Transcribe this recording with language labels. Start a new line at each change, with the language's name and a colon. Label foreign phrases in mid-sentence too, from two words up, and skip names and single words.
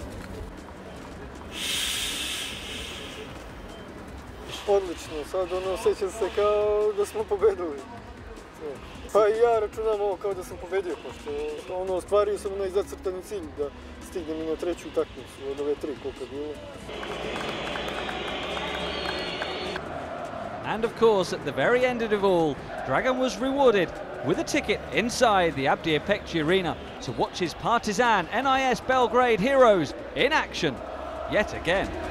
Serbian: Odlično, sad osjećam se kao da smo pobedili. Pa i ja računam ovo kao da sam pobedio, pošto ostvario sam onaj zacrtani cilj da stignem i na treću utakmicu od ove 3 koliko je bilo.
English: And of course, at the very end of it all, Dragan was rewarded with a ticket inside the Abdija Pekci Arena to watch his Partizan NIS Belgrade heroes in action yet again.